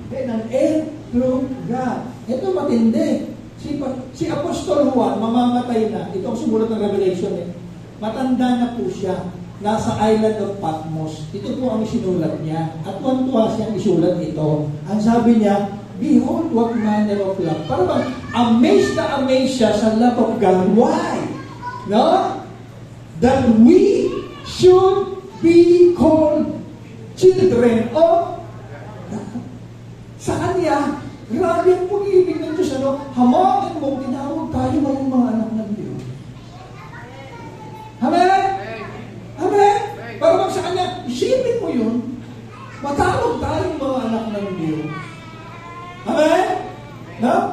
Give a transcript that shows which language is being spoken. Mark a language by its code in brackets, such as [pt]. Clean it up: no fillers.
[en] Then an heir through God. [tl] Ito matindi. Si Apostol Juan, mamamatay na. Ito ang sumulat ng Revelation. Matanda na po siya. Nasa island of Patmos. Ito po ang sinulat niya. At tuwan-tuwa siyang isulat ito. Ang sabi niya, [en] behold what manner of love. [tl] Para bang amazed na amazed siya sa love of God. Why? No? [en] That we should be called children of God. [tl] Sa kanya, grabe ang pag-ibig ng Diyos. Hamakin mo, tinawag tayo ngayong mga anak ng Diyos. Amen? Amen? Para bang sa kanya, isipin mo yun, matawag tayong mga anak ng Diyos. Amen? No?